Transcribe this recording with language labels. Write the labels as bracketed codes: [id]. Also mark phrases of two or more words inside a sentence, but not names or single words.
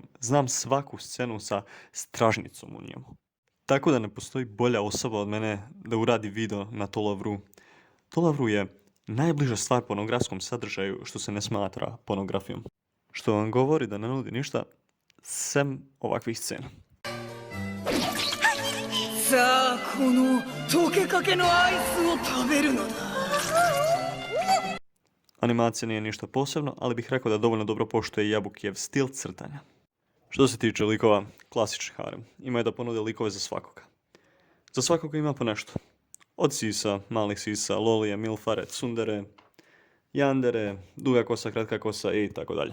[sr] Znam svaku scenu sa stražnicom u njemu. Tako da ne postoji bolja osoba od mene da uradi video na to lavru. To lavru je najbliža stvar pornografskom sadržaju što se ne smatra pornografijom. Što vam govori da ne nudi ništa sem ovakvih scena. [ja] さあこの溶けかけのアイスを食べるのだ [sr] Animacija nije ništa posebno, ali bih rekao da dovoljno dobro poštuje Jabukijev stil crtanja. Što se tiče likova, klasični harem. Imaju da ponude likove za svakoga. Za svakoga ima po nešto. Od sisa, malih sisa, lolije, milfare, tsundere, yandere, duga kosa, kratka kosa i tako dalje.